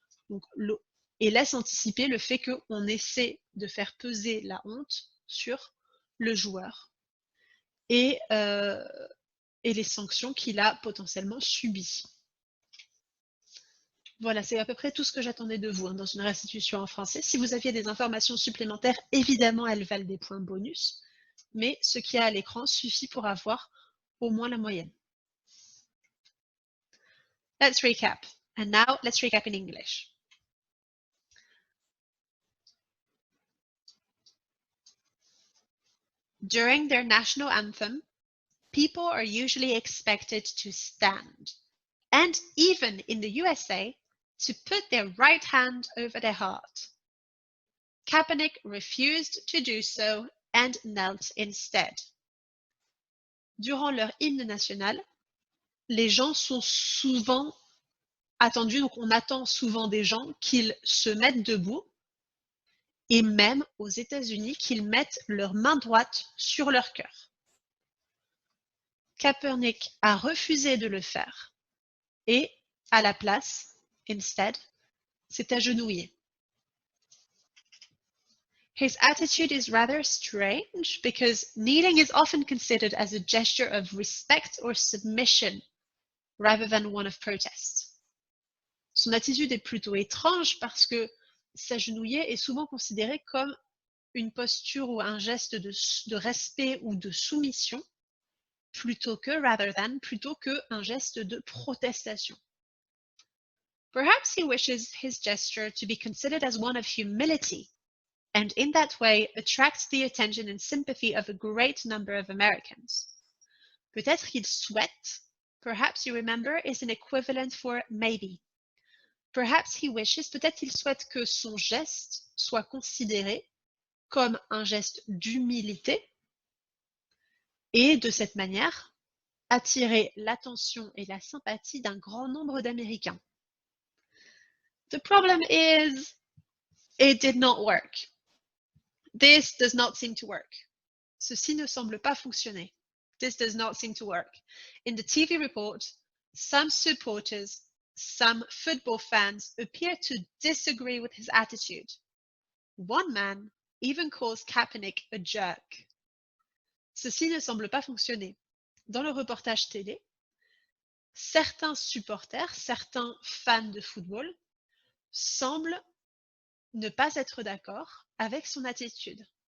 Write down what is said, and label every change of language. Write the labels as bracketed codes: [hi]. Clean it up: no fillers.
[fr] Donc, et laisse anticiper le fait qu'on essaie de faire peser la honte sur le joueur et les sanctions qu'il a potentiellement subies. Voilà, c'est à peu près tout ce que j'attendais de vous dans une restitution en français. Si vous aviez des informations supplémentaires, évidemment, elles valent des points bonus, mais ce qu'il y a à l'écran suffit pour avoir au moins la moyenne. [en] Let's recap. And now, let's recap in English. During their national anthem, people are usually expected to stand, and even in the USA, to put their right hand over their heart. Kaepernick refused to do so and knelt instead. [fr] Durant leur hymne national, les gens sont souvent attendus, donc on attend souvent des gens qu'ils se mettent debout et même aux États-Unis qu'ils mettent leur main droite sur leur cœur. Kaepernick a refusé de le faire et, à la place, instead, s'est agenouillé. [en] His attitude is rather strange because kneeling is often considered as a gesture of respect or submission rather than one of protest. [fr] Son attitude est plutôt étrange parce que s'agenouiller est souvent considéré comme une posture ou un geste de respect ou de soumission plutôt qu'un geste de protestation. [en] Perhaps he wishes his gesture to be considered as one of humility and in that way attracts the attention and sympathy of a great number of Americans. [fr] Peut-être qu'il souhaite, [en] perhaps you remember, is an equivalent for maybe. Perhaps he wishes, [fr] peut-être qu'il souhaite que son geste soit considéré comme un geste d'humilité et de cette manière attirer l'attention et la sympathie d'un grand nombre d'Américains. [en] The problem is, it did not work. This does not seem to work. Ceci ne semble pas fonctionner. This does not seem to work. In the TV report, some supporters, some football fans appear to disagree with his attitude. One man even calls Kaepernick a jerk. [fr] Ceci ne semble pas fonctionner. Dans le reportage télé, certains supporters, certains fans de football semblent ne pas être d'accord avec son attitude.